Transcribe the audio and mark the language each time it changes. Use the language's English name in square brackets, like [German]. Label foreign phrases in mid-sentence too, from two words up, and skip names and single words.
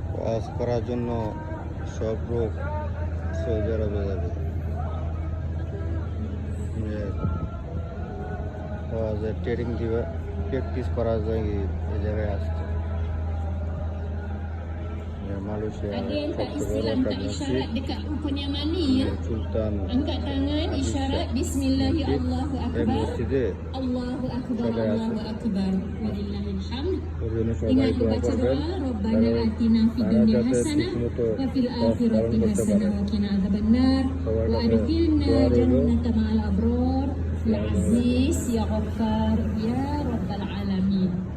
[Bangla] হজ করার জন্য সব লোক সৌদি আরবে যাবে। হজের ট্রেনিং দিবে, প্র্যাকটিস করা যায় এই জায়গায় আসছে। [Malay] Malaysia satu Islam tak isyarat dekat rukun yang mana ya? Sultan Angkat tangan isyarat [Arabic] بسم الله الله أكبر. الله أكبر. الله أكبر. ولله الحمد. [Malay] Ingat baca doa [Arabic] ربنا آتنا في الدنيا حسنة وفي الآخرة حسنة وقنا عذاب النار وأدخلنا الجنة مع الأبرار يا عزيز يا غفار يا رب العالمين.